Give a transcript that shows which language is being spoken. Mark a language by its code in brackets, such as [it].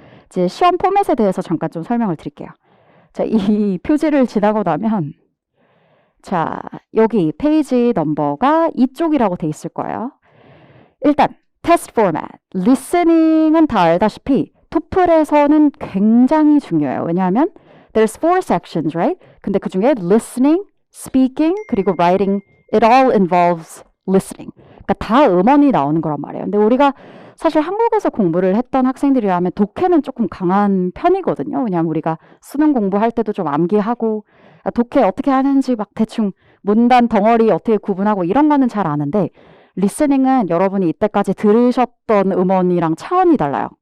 [ko] 이제 시험 포맷에 대해서 잠깐 좀 설명을 드릴게요. 자, 이 표지를 지나고 나면 자, 여기 페이지 넘버가 이쪽이라고 돼 있을 거예요. 일단 테스트 포맷, 리스닝은 다 알다시피 토플에서는 굉장히 중요해요. 왜냐하면 [en] there's 4 sections, right? [ko] 근데 그 중에 [en] listening, speaking, [ko] 그리고 [en] writing, it all involves listening. [ko] 그러니까 다 음원이 나오는 거란 말이에요. 근데 우리가 사실 한국에서 공부를 했던 학생들이라면 독해는 조금 강한 편이거든요. 왜냐하면 우리가 수능 공부할 때도 좀 암기하고 독해 어떻게 하는지 막 대충 문단 덩어리 어떻게 구분하고 이런 거는 잘 아는데 리스닝은 여러분이 이때까지 들으셨던 음원이랑 차원이 달라요.